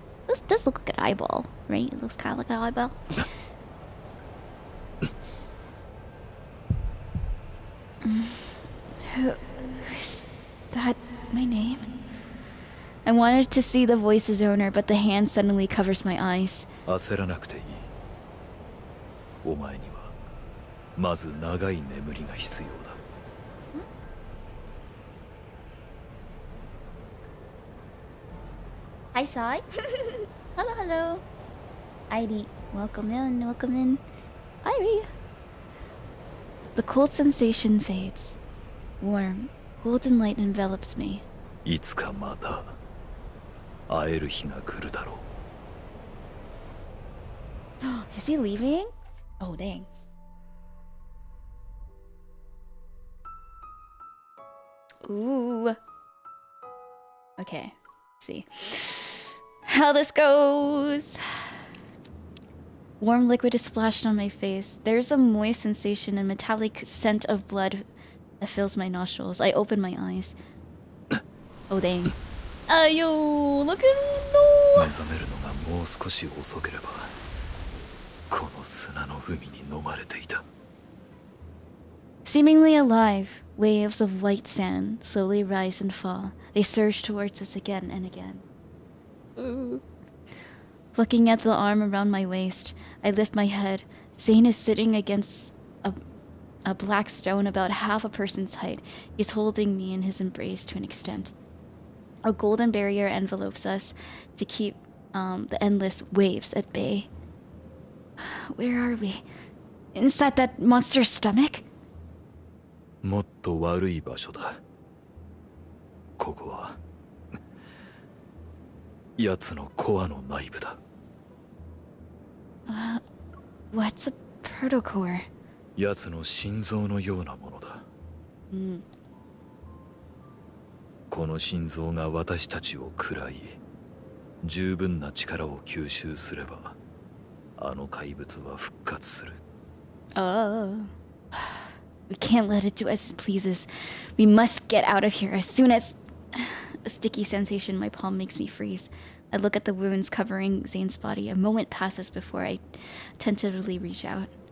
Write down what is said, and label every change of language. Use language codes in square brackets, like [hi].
[en] This does look like an eyeball, right? It looks kind of like an eyeball. Is that my name? I wanted to see the voice's owner, but the hand suddenly covers my eyes. [ja] 焦らなくていい。お前にはまず長い眠りが必要だ。 [en] Hi, Sai. Hello, hello. Ivy, welcome in, welcome in. Ivy. The cold sensation fades. Warm, golden light envelops me. [ja] いつかまた会える日が来るだろう。 [en] Is he leaving? Oh, dang. Ooh. Okay, let's see how this goes. Warm liquid is splashed on my face. There's a moist sensation and metallic scent of blood that fills my nostrils. I open my eyes. Oh, dang. Ayo, look at no. [ja] 目覚めるのがもう少し遅ければこの砂の海に飲まれていた。 [en] Seemingly alive, waves of white sand slowly rise and fall. They surge towards us again and again. Ooh. Looking at the arm around my waist, I lift my head. Zayne is sitting against a black stone about half a person's height. He's holding me in his embrace to an extent. A golden barrier envelopes us to keep the endless waves at bay. Where are we? Inside that monster's stomach? [ja] もっと悪い場所だ。ここは奴のコアの内部だ。 [en] What's a protocore? [ja] 奴の心臓のようなものだ。この心臓が私たちを喰らい、十分な力を吸収すれば、あの怪物は復活する。 [en] We can't let it do as it pleases. We must get out of here as soon as... A sticky sensation in my palm makes me freeze. I look at the wounds covering Zayne's body. A moment passes before I tentatively reach out.